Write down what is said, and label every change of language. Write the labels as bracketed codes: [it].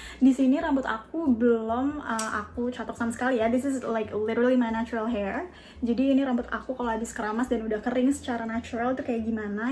[id] Di sini rambut aku belum aku catok sama sekali ya. [en] This is like literally my natural hair. [id] Jadi ini rambut aku kalau habis keramas dan udah kering secara natural itu kayak gimana?